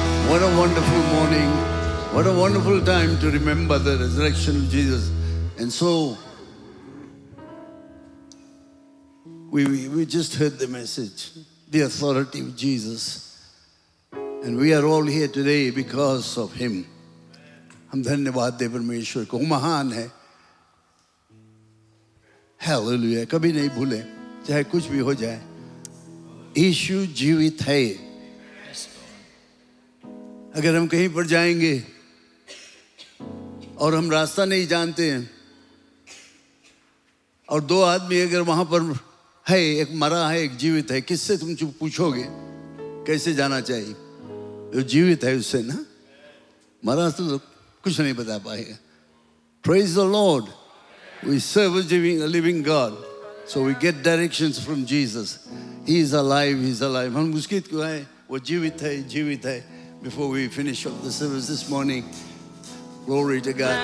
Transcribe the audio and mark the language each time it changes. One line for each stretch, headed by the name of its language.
English: What a wonderful morning. What a wonderful time to remember the resurrection of Jesus. And so, we just heard the message, the authority of Jesus. And we are all here today because of Him.
Hindi: हम धन्यवाद दे परमेश्वर को, वो महान है। Hallelujah. कभी नहीं भूले, चाहे कुछ भी हो जाए, यीशु जीवित है। अगर हम कहीं पर जाएंगे और हम रास्ता नहीं जानते हैं और दो आदमी अगर वहां पर है, एक मरा है एक जीवित है, किससे तुम पूछोगे कैसे जाना चाहिए? जो जीवित है उससे ना, मरा तो कुछ नहीं बता पाएगा।
English: Praise the Lord. We serve a living God. So we get directions from Jesus. He is alive, He is alive.
Hindi: हम उसकी को है, वो जीवित है, जीवित है।
English: Before we finish up the service this morning, glory to God.